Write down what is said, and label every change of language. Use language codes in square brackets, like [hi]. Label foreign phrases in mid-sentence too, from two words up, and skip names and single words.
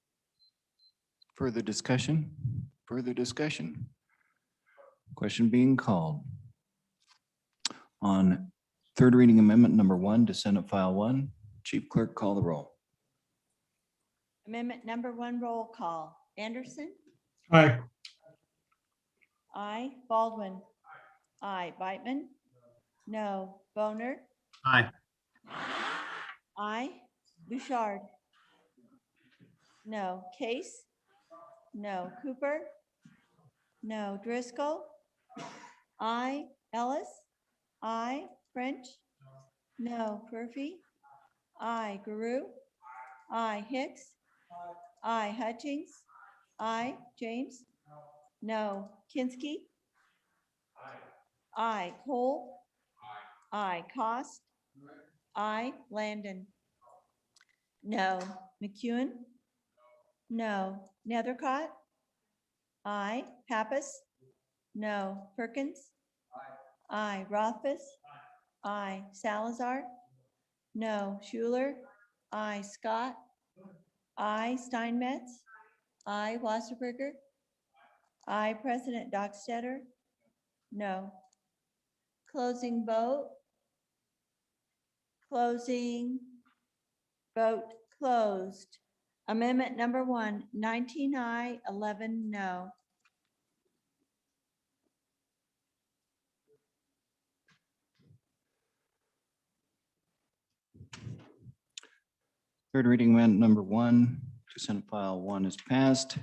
[en] Further discussion? Further discussion? Question being called. On third reading amendment number 1 to Senate File 1, Chief Clerk, call the roll. Amendment number 1, roll call. Anderson? Aye. Aye. Baldwin? Aye. Beitman? No. Boner? Aye. Aye. Bouchard? No. Case? No. Cooper? No. Driscoll? Aye. Ellis? Aye. French? No. Murphy? Aye. Guru? Aye. Hicks? Aye. Hutchings? Aye. James? No. Kinski? Aye. Cole? Aye. Cost? Aye. Landon? No. McEwen? No. Nethercott? Aye. Pappas? No. Perkins? Aye. Rothfuss? Aye. Salazar? No. Schuler? Aye. Scott? Aye. Steinmetz? Aye. Wasserberger? Aye. President Dockstetter? No. Closing vote. Closing. Vote closed. Amendment number 1, 19 aye, 11 no. Third reading amendment number 1 to Senate File 1 is passed.